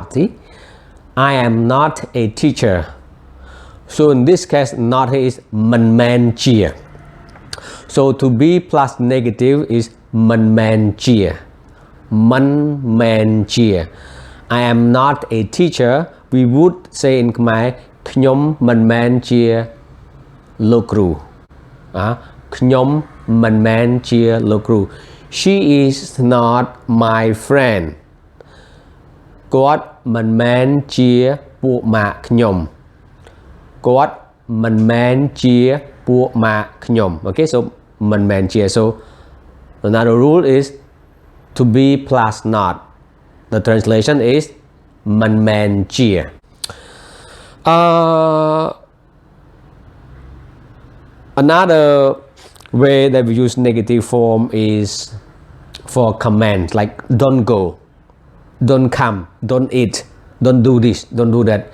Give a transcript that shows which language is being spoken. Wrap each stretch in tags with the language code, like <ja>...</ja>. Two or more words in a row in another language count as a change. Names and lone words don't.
<en>See? I am not a teacher. So in this case, not is man cheer. So to be plus negative is man cheer. Man cheer. I am not a teacher. We would say in Khmer,</en> <km>ខ្ញុំមិនមែនជាលោកគ្រូ ខ្ញុំមិនមែនជាលោកគ្រូ</km> <en>She is not my friend.</en> <km>គាត់មិនមែនជាពួកម៉ាក់ខ្ញុំ គាត់មិនមែនជាពួកម៉ាក់ខ្ញុំ</km> <en>Okay, so</en> <km>មិនមែនជា</km> <en>so another rule is to be plus not. The translation is</en> <km>មិនមែនជា</km> <en>Another way that we use negative form is for commands like don't go, don't come, don't eat, don't do this, don't do that.</en>